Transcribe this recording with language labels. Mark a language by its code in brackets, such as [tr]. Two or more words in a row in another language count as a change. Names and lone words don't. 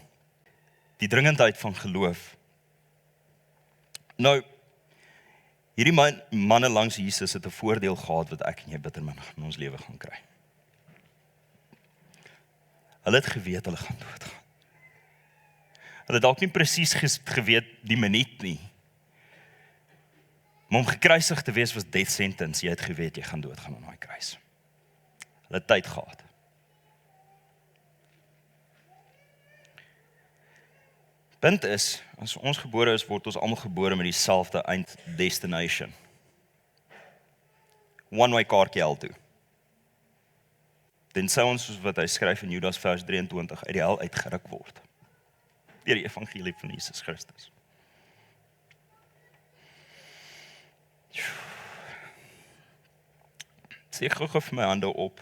[af] Die dringendheid van geloof. Nou, hierdie manne langs Jesus het 'n voordeel gehad wat ek en jy bitter min in ons lewe gaan kry. Hulle het geweet hulle gaan doodgaan. Hulle het dalk nie presies geweet die minuut nie. Maar om gekruisig te wees was [en] death sentence. [af] Jy het geweet jy gaan doodgaan aan daai kruis. Hulle het tyd gehad. Punt is, as ons gebore is, word ons almal gebore met dieselfde eind destination. One-way kaartjie hel toe. Tensy ons, soos wat hy skryf in Judas vers 23, uit die hel uitgeruk word. Deur die evangelie van Jesus Christus. Sê gou vir my hande op.